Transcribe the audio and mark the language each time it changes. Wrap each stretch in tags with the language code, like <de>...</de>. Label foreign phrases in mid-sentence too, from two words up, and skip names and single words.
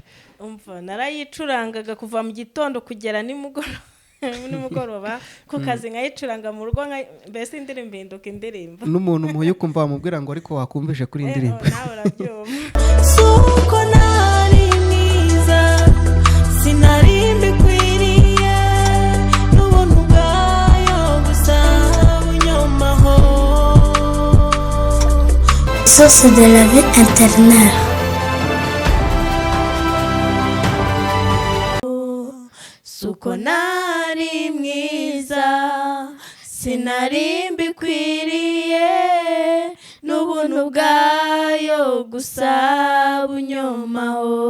<rw>Umva narayicurangaga kuva mu gitondo kugera nimugoroba ku kazi, nkayicuranga mu rugo, mbese indirimbo hinduka indirimbo. N'umuntu muhuye kumva wamubwira ngo ariko wakumvishe kuri indirimbo. Nawe urabyumva. Suko nari mwiza sinari mbikwiriye n'ubuntu bwayo gusa bunyomaho.</rw> <fr>Source de la vie intérieure.</fr> <rw>Suko nari mwiza sinari mbikwiriye n'ubuntu bwayo gusa bunyomaho.</rw>